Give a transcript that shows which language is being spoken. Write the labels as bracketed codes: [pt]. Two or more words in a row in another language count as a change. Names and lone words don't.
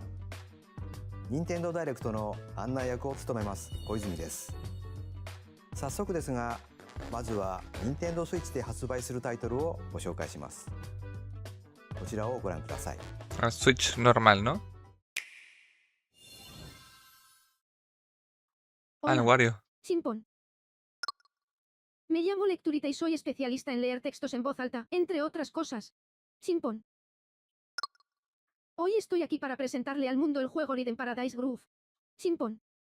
[ja] 任天堂ダイレクトの案内役を務めます小泉です。早速ですが、まずは任天堂スイッチで発売するタイトルをご紹介します。こちらをご覧ください。 [es] Ah, Switch normal, ¿no? Ah, el Hola, Wario. Simpon. Me llamo Lecturita y soy especialista en leer textos en voz alta, entre otras cosas. Simpon. Hoy estoy aquí para presentarle al mundo el juego Rhythm Paradise Groove. Simpon.